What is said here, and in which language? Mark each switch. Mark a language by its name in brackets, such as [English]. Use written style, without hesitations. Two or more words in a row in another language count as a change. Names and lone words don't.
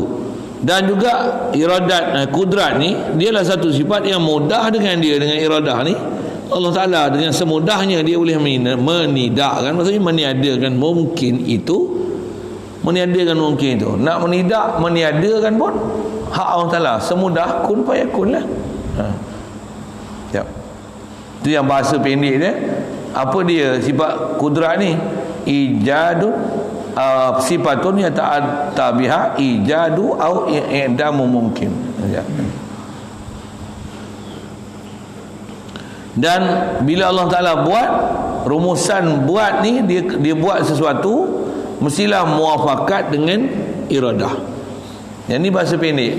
[Malay] Dan juga iradat, kudrat ni dialah satu sifat yang mudah dengan dia, dengan iradah ni Allah Ta'ala dengan semudahnya dia boleh menidakkan, maksudnya meniadakan mungkin itu, meniadakan mungkin itu. Nak meniadakan pun hak Allah Ta'ala, semudah [Arabic] كن فيكون [Malay] lah. Itu yang bahasa pendek dia. Apa dia sifat kudrat ni? [Arabic] إيجادٌ صفةٌ يتأتى بها إيجادُ أو إعدامُ mungkin. [Malay] Dan bila Allah Ta'ala buat rumusan buat ni, dia buat sesuatu mestilah muafakat dengan iradah. Yang ni bahasa pendek.